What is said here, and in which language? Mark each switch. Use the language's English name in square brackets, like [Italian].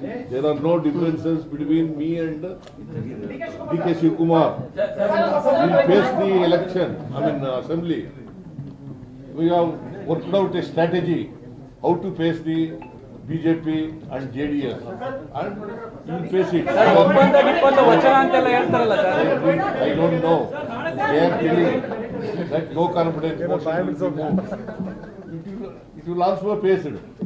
[English] There are no differences between me and D.K. Shivkumar. We face the election, assembly. We have worked out a strategy how to face the BJP and JDS, and we will face it. [Kannada] Sir, ಒಪ್ಪಂದ ವಚನ ಅಂತೆಲ್ಲ ಹೇಳ್ತಾರಲ್ಲ sir? [English] I don't know. They are telling that no confidence motion will be moved. It will also face it.